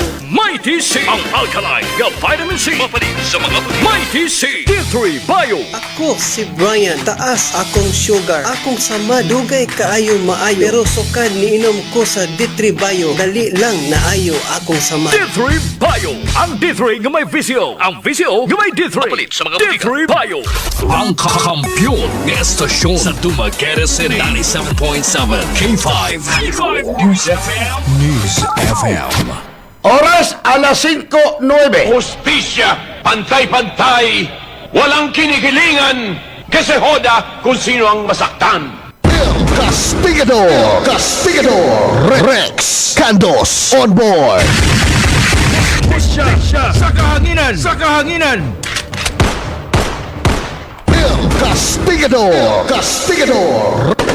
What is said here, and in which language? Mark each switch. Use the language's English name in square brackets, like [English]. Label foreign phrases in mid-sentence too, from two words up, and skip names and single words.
[Cebuano] Mighty C, ang alkaline nga vitamin C. Mapalit sa mga butika. Mighty C, D3 Bio. Ako si Brian. Taas akong sugar. Akong sama dugay kaayo maayo. Pero sukad niinom ko sa D3 Bio. Dali lang naayo akong sama. D3 Bio. Ang D3 nga may visio. Ang visio nga may D3. Mapalit sa mga butika. D3 Bio. [Filipino] Ang kakampyon ng estasyon sa Dumaguete City. 97.7 K5. K5 News FM. News FM. Oras alas 5:09. Hustisya, pantay-pantay, walang kinikilingan, kasi hoda kung sino ang masaktan. Castigador! Castigador! Rex Candos [English] on board! [Filipino] Hustisya sa kahanginan! Sa kahanginan! Castigador! Castigador!